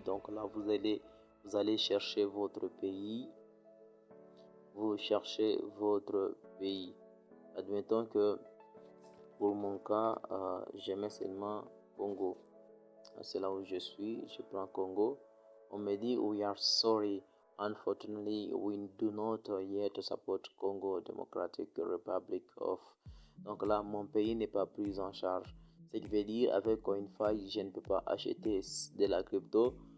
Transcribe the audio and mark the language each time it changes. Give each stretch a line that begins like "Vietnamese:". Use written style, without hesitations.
French: Donc là vous allez chercher votre pays. Vous cherchez votre pays. Admettons que pour mon cas, je mets seulement Congo. C'est là où je suis. Je prends Congo. On me dit
English: we are sorry. Unfortunately, we do not yet support Congo Democratic Republic of.
French: Donc là, mon pays n'est pas pris en charge. Ce qui veut dire avec CoinFi, je ne peux pas acheter de la crypto.